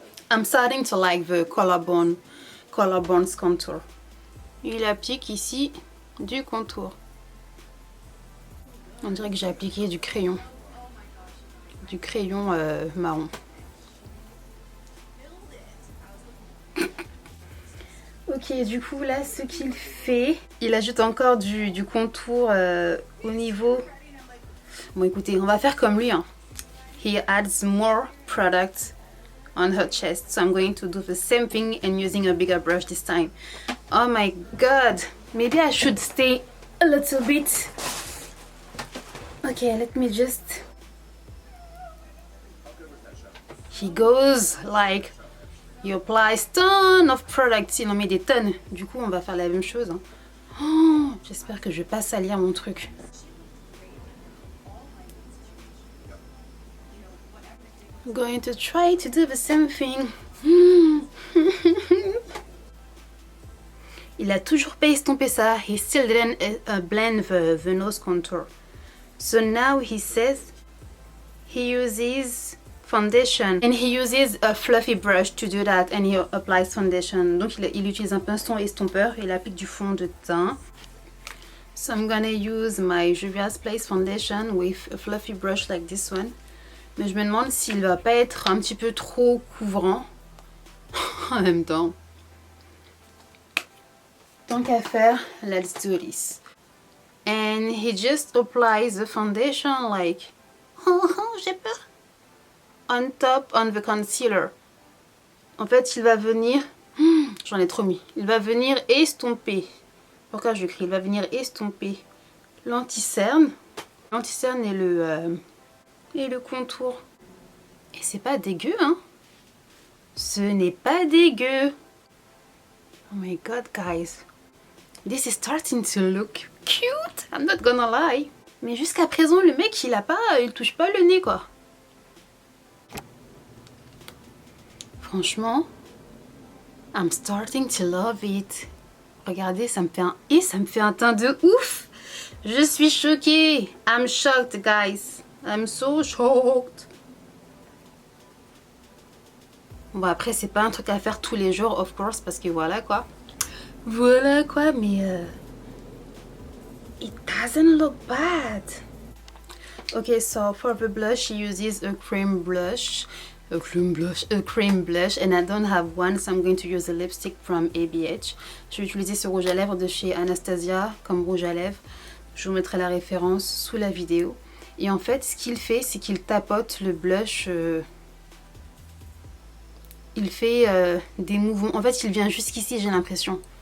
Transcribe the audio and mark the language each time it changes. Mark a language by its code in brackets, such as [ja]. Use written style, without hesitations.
[en] I'm starting to like the collarbones contour. [fr] Il applique ici du contour. On dirait que j'ai appliqué du crayon. Du crayon marron. Ok, du coup là, ce qu'il fait, il ajoute encore du contour au niveau... Bon écoutez, on va faire comme lui. Hein. [en] He adds more product on her chest. So I'm going to do the same thing and using a bigger brush this time. Oh my god. Maybe I should stay a little bit. Okay, let me just... He goes like... He applies ton of products. [fr] Il en met des tonnes. Du coup, on va faire la même chose. Hein. Oh, j'espère que je vais pas salir mon truc. [en] I'm going to try to do the same thing. [fr] Il a toujours pas estompé ça. [en] He still didn't blend the nose contour. So now he says he uses foundation and he uses a fluffy brush to do that and he applies foundation. [fr] Donc il utilise un pinceau estompeur et il applique du fond de teint. [en] So I'm gonna use my Juvia's Place foundation with a fluffy brush like this one. [fr] Mais je me demande s'il va pas être un petit peu trop couvrant en même temps. Tant qu'à faire, [en] let's do this. And he just applies the foundation like, [fr] j'ai peur, [en] on top on the concealer. [fr] En fait, il va venir, j'en ai trop mis, il va venir estomper. Pourquoi j'écris? Il va venir estomper l'anti-cerne. L'anti-cerne et le contour. Et c'est pas dégueu, hein? Ce n'est pas dégueu. [en] Oh my god, guys. This is starting to look cute. I'm not gonna lie. [fr] Mais jusqu'à présent, le mec, il touche pas le nez, quoi. Franchement, [en] I'm starting to love it. [fr] Regardez, ça me fait un teint de ouf. Je suis choquée. [en] I'm shocked, guys. I'm so shocked. [fr] Bon, après, c'est pas un truc à faire tous les jours, [en] of course, [fr] parce que voilà, quoi. Voilà, quoi, mais... [en] it doesn't look bad. Okay, so for the blush, she uses a cream blush, and I don't have one, so I'm going to use a lipstick from ABH. [fr] Je vais utiliser ce rouge à lèvres de chez Anastasia comme rouge à lèvres. Je vous mettrai la référence sous la vidéo. Et en fait, ce qu'il fait, c'est qu'il tapote le blush. Il fait des mouvements. En fait, il vient jusqu'ici, j'ai l'impression.